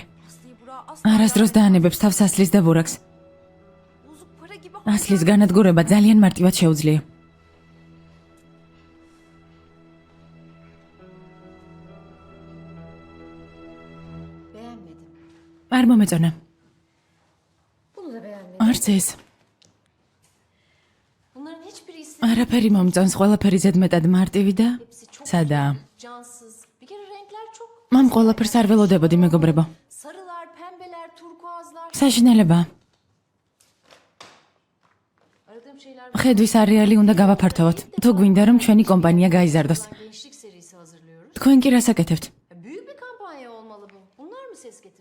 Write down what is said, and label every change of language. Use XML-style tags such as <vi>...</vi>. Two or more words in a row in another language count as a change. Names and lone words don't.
<tr>Aslı'yı Burak'a asla</tr> <ka>არასდროს დაანებებს თავს ასლის და ბურაკს.</ka> <tr>bozuk para gibi</tr> <ka>ასლის განადგურება ძალიან მარტივად შეუძლია.</ka> <tr>beğenmedim.</tr> <ka>არ მომეწონა.</ka> <tr>Bunu da beğenmedim.</tr> <ka>არც ეს.</ka> <tr>Bunların hiçbirisi</tr> <ka>არაფერი მომწონს, ყველაფერი ზედმეტად მარტივი და</ka> <tr>hepsi çok</tr> <ka>სადაა.</ka> <tr>cansız. Bir kere renkler çok.</tr> <ka>მამ ყველაფერს არ ველოდებოდი, მეგობრებო.</ka> <tr>Sarılar, pembeler, turkuazlar.</tr> <ka>საშინელებაა.</ka> <tr>Aradığım şeyler</tr> <ka>ხედვის არეალი უნდა გავაფართოვოთ. თუ გვინდა რომ ჩვენი კომპანია გაიზარდოს.</ka> <tr>gençlik serisi hazırlıyoruz.</tr> <ka>თქვენ კი რას აკეთებთ?</ka> <tr>Büyük bir kampanya olmalı bu. Bunlar mı ses getirir?</tr>